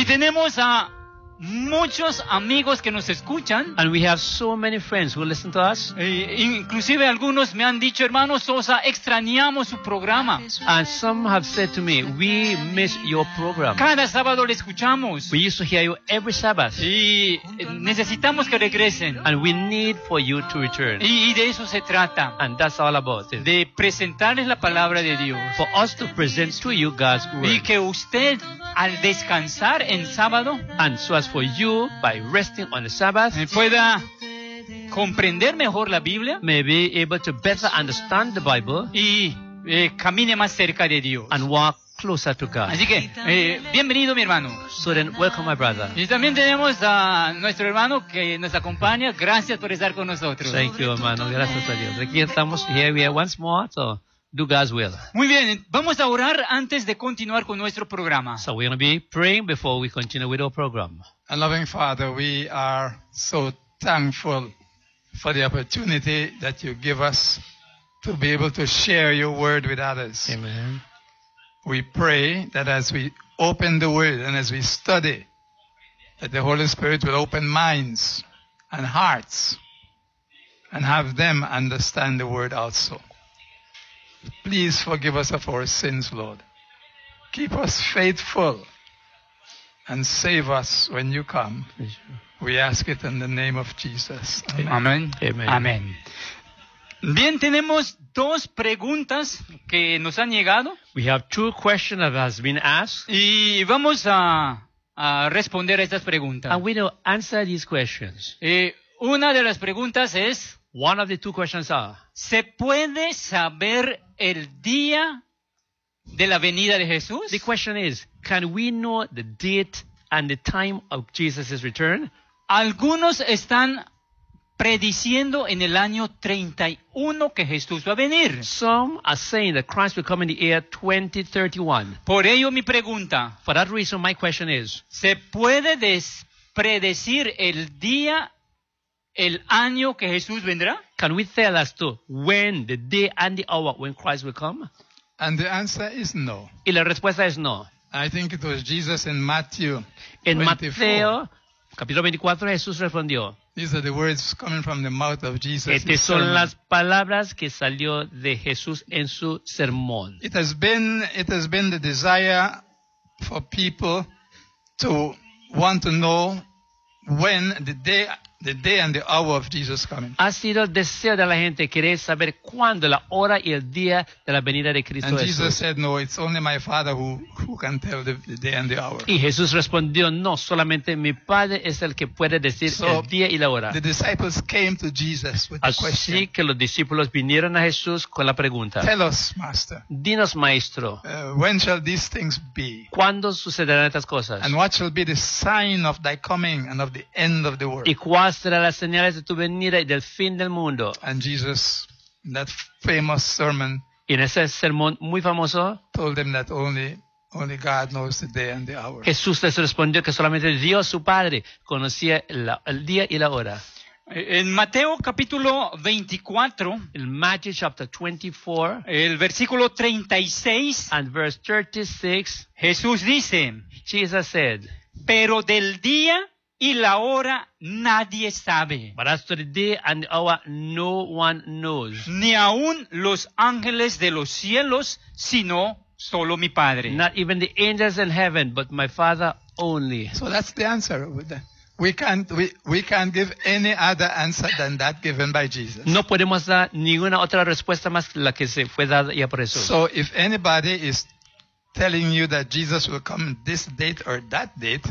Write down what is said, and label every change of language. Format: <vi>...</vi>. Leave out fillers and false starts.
<es>Y tenemos a muchos amigos que nos escuchan.</es> <en>And we have so many friends who listen to us.</en> <es>Inclusive algunos me han dicho, hermano Sosa, extrañamos su programa.</es> <en>And some have said to me, we miss your program.</en> <es>Cada sábado le escuchamos.</es> <en>We used to hear you every Sabbath.</en> <es>Y necesitamos que regresen.</es> <en>And we need for you to return.</en> <es>Y de eso se trata.</es> <en>And that's all about it.</en> <es>De presentarles la palabra de Dios.</es> <en>For us to present to you God's word.</en> <es>Y que usted al descansar en sábado,</es> <en>and so as for you, by resting on the Sabbath,</en> <es>pueda comprender mejor la Biblia,</es> <en>may be able to better understand the Bible,</en> <es>y camine más cerca de Dios,</es> <en>and walk closer to God.</en> <es>Así que, bienvenido mi hermano.</es> <en>So then, welcome my brother.</en> <es>Y también tenemos a nuestro hermano que nos acompaña. Gracias por estar con nosotros.</es> <en>Thank you, hermano.</en> <es>Gracias a Dios. Aquí estamos,</es> <en>here we are once more, so do God's will.</en> <es>Muy bien, vamos a orar antes de continuar con nuestro programa.</es> <en>So we're going to be praying before we continue with our program. And loving Father, we are so thankful for the opportunity that you give us to be able to share your word with others. Amen. We pray that as we open the word and as we study, that the Holy Spirit will open minds and hearts and have them understand the word also. Please forgive us of our sins, Lord. Keep us faithful and save us when you come. We ask it in the name of Jesus. Amen. Amen. Amen.</en> <es>Bien, tenemos dos preguntas que nos han llegado.</es> <en>We have 2 questions that has been asked.</en> <es>Y vamos a responder a estas preguntas.</es> <en>And we will answer these questions.</en> <es>Una de las preguntas es,</es> <en>one of the 2 questions are,</en> <es>¿se puede saber el día de la venida de Jesús?</es> <en>The question is, can we know the date and the time of Jesus' return?</en> <es>Algunos están prediciendo en el año 31 que Jesús va a venir.</es> <en>Some are saying that Christ will come in the year 2031.</en> <es>Por ello mi pregunta.</es> <en>For that reason, my question is,</en> <es>¿se puede predecir el día, el año que Jesús vendrá?</es> <en>Can we tell as to when, the day and the hour when Christ will come? And the answer is no.</en> <es>Y la respuesta es no.</es> <en>I think it was Jesus in Matthew</en> <es>24. En Mateo, capítulo 24, Jesús respondió.</es> <en>These are the words coming from the mouth of Jesus.</en> <es>Estas son las palabras que salió de Jesús en su sermón.</es> <en>It has been the desire for people to want to know when the day and the hour of Jesus coming.</en> <es>Ha sido el deseo de la gente querer saber cuándo, la hora y el día de la venida de Cristo.</es> <en>And Jesus said, no, it's only my Father who can tell the day and the hour.</en> <es>Y Jesús respondió, no, solamente mi Padre es el que puede decir</es> <en>so</en> <es>el día y la hora.</es> <en>The disciples came to Jesus with</en> <es>Así</es> <en>the question.</en> <es>Así que los discípulos vinieron a Jesús con la pregunta.</es> <en>Tell us, Master.</en> <es>Dinos, Maestro.</es> <en>When shall these things be?</en> <es>¿Cuándo sucederán estas cosas?</es> <en>And what shall be the sign of thy coming and of the end of the world?</en> <es>¿Y cuál será las señales de tu venida y del fin del mundo?</es> <en>And Jesus, that famous sermon,</en> <es>en ese sermón muy famoso,</es> <en>told them that only God knows the day and the hour.</en> <es>Jesús les respondió que solamente Dios, su Padre, conocía el día y la hora. En Mateo capítulo 24,</es> <en>el Matthew chapter 24,</en> <es>el versículo 36,</es> <en>and verse 36,</en> <es>Jesús dice,</es> <en>Jesus said,</en> <es>pero del día y la hora nadie sabe.</es> <en>But as to the day and the hour, no one knows.</en> <es>Ni aun los ángeles de los cielos, sino solo mi Padre.</es> <en>Not even the angels in heaven, but my Father only. So that's the answer. We can't give any other answer than that given by Jesus.</en> <es>No podemos dar ninguna otra respuesta más que la que se fue dada ya por Jesús.</es> <en>So if anybody is telling you that Jesus will come this date or that date.</en>